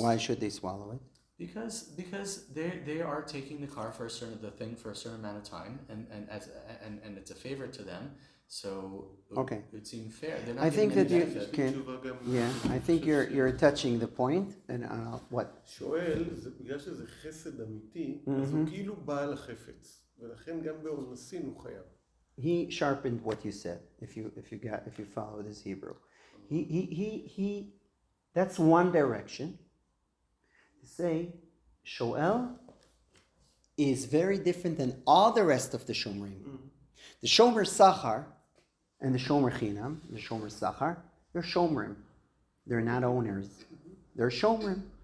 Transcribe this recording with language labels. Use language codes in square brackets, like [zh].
[en] Why should they swallow it? Because they are taking the car for a certain amount of time, and it's a favor to them. So okay, it seems fair. They're not I think that you can. Yeah, I think you're touching the point. And what? [he] שואל, בגלל שזה חסד אמיתי, אז הוא כאילו בעל החפץ, ולכן גם באונסין הוא חייב. [en] He sharpened what you said. If you follow this Hebrew, he. That's one direction. To say, Shoel is very different than all the rest of the Shomrim. The Shomer Sachar and the Shomer Chinam, the Shomer Sachar, they're Shomrim. They're not owners. They're Shomrim.